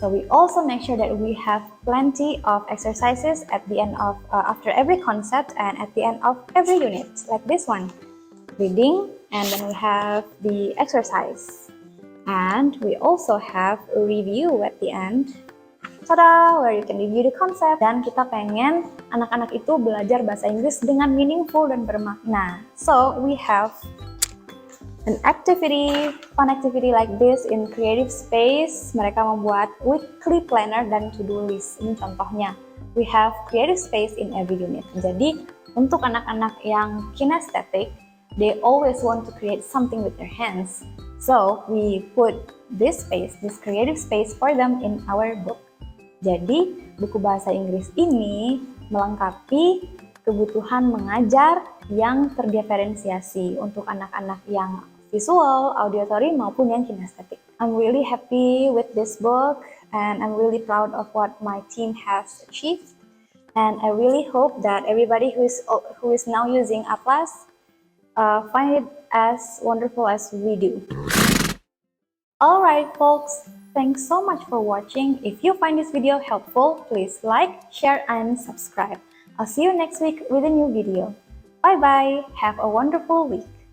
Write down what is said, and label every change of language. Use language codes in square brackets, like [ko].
[en] So we also make sure that we have plenty of exercises at the end of after every concept and at the end of every unit, like this one, reading, and then we have the exercise. And we also have a review at the end, tada, where you can review the concept. [id] Dan kita pengen anak-anak itu belajar bahasa Inggris dengan meaningful dan bermakna. [en] So we have an activity, fun activity like this in creative space. [id] Mereka membuat weekly planner dan to-do list. Ini contohnya. [en] We have creative space in every unit. [id] Jadi untuk anak-anak yang kinesthetic, [en] they always want to create something with their hands. So, we put this space, this creative space for them in our book. [id] Jadi, buku bahasa Inggris ini melengkapi kebutuhan mengajar yang terdiferensiasi untuk anak-anak yang visual, auditory, maupun yang kinesthetic. [en] I'm really happy with this book, and I'm really proud of what my team has achieved. And I really hope that everybody who is now using Atlas find it as wonderful as we do. Alright folks, thanks so much for watching. If you find this video helpful, please like, share, and subscribe. I'll see you next week with a new video. Bye bye, have a wonderful week.